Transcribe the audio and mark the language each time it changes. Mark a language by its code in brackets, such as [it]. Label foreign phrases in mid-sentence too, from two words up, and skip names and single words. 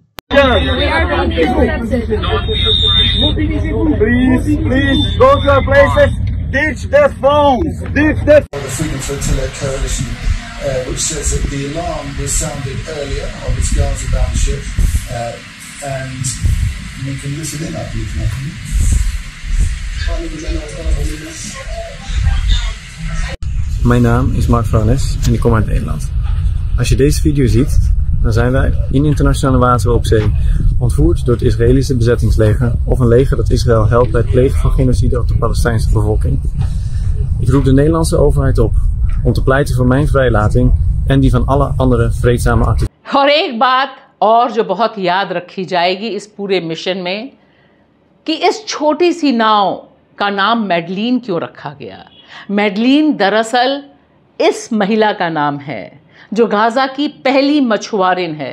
[en] We are being intercepted. Please, go to your places. Ditch the phones. Ditch the. The Freedom Flotilla Coalition, which says that the alarm was sounded earlier on its Gaza-bound ship, and we can listen in, I believe. [nl] Mijn naam is Mark Franes en ik kom uit Nederland. Als je deze video ziet, dan zijn wij in internationale wateren op zee, ontvoerd door het Israëlische bezettingsleger of een leger dat Israël helpt bij het plegen van genocide op de Palestijnse bevolking. Ik roep de Nederlandse overheid op om te pleiten voor mijn vrijlating en die van alle andere vreedzame activisten. [hi] और एक बात और जो बहुत याद रखी जाएगी इस पूरे मिशन में, कि इस छोटी सी नाव का नाम मैडलीन क्यों रखा गया। मैडलीन दरअसल इस महिला का नाम है जो गाज़ा की पहली मछुआरिन है।